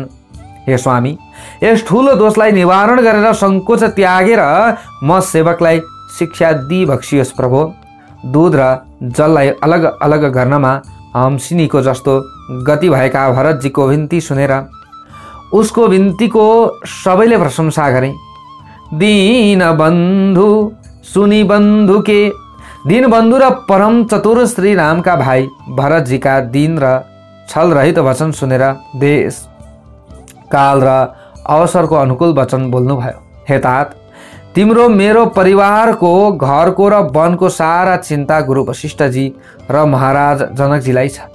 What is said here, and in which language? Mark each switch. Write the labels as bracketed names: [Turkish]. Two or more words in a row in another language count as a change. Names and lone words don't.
[Nepali] हे स्वामी, यस ठुलो दोषलाई निवारण गरेर सङ्कोच त्यागेर म सेवकलाई शिक्षा दिइबक्सियोस् प्रभु। दूध र जललाई अलग अलग गर्नमा हम्सिनीको जस्तो गति भएका भरतजीको विन्ती सुनेर उसको विन्तीको सबैले प्रशंसा गरे। [Awadhi] दीन बन्धु सुनी बन्धु के, [Nepali] दीन बन्धु र परम चतुर श्री रामका भाइ भरतजीका दीन र छल रहित वचन सुनेर देश काल र अवसरको अनुकूल वचन बोल्नुभयो। हे तात, तिम्रो मेरो परिवारको घरको र वनको सारा चिन्ता गुरु वशिष्ठजी र महाराज जनकजीलाई छ।